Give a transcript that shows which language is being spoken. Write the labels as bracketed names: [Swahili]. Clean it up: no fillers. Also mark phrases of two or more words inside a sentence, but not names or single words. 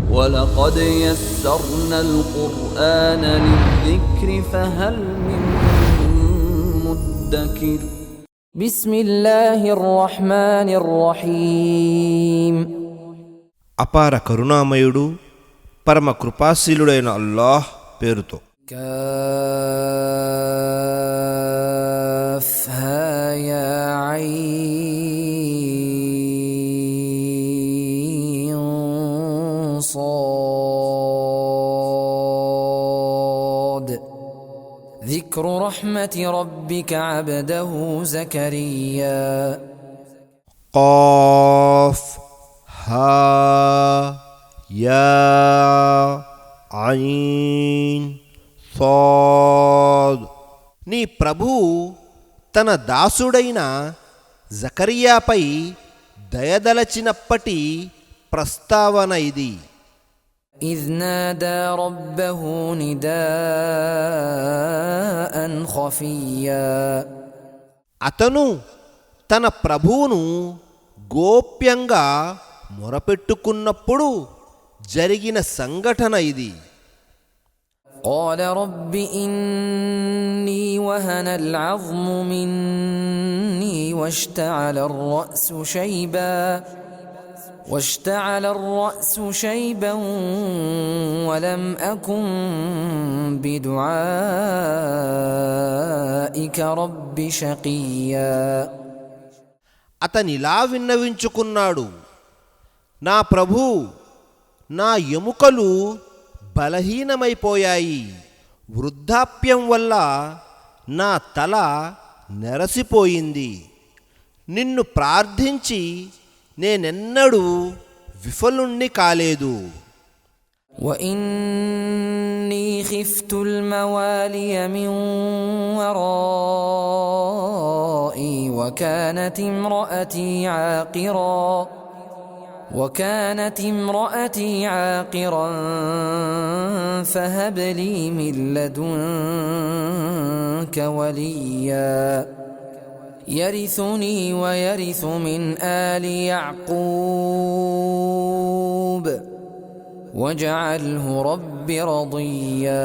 [Arabic] ولقد يسرنا القرآن للذكر فهل من مدكر بسم الله الرحمن الرحيم [Telugu] అపార కరుణామయుడు పరమ కృపాశీలుడైన అల్లాహ్ పేరుతో. [Arabic] كاف ها يا عين صاد ذكر رحمة ربك عبده زكريا قاف ها يا عين صاد. [Telugu] నీ ప్రభువు తన దాసుడైన జకర్యాపై దయదలచినప్పటి ప్రస్తావన ఇది. [Arabic] إذ نادى ربه نداء خفيا [Telugu] అతను తన ప్రభువును గోప్యంగా మొరపెట్టుకున్నప్పుడు జరిగిన సంఘటన ఇది. [Arabic] قال رب إني وهن العظم مني واشتعل الرأس شيبا ولم أكن بدعائك رب شقيا [Telugu] అతనిలా విన్నవించుకున్నాడు, నా ప్రభూ, నా ఎముకలు బలహీనమైపోయాయి, వృద్ధాప్యం వల్ల నా తల నెరసిపోయింది, నిన్ను ప్రార్థించి నేనెన్నడూ విఫలుణ్ణి కాలేదు. [Arabic] وإني خفت الموالي من ورائي وكانت امرأتي عاقرا فهب لي من لدنك وليا يرثني ويرث من آل يعقوب واجعله رب رضيا.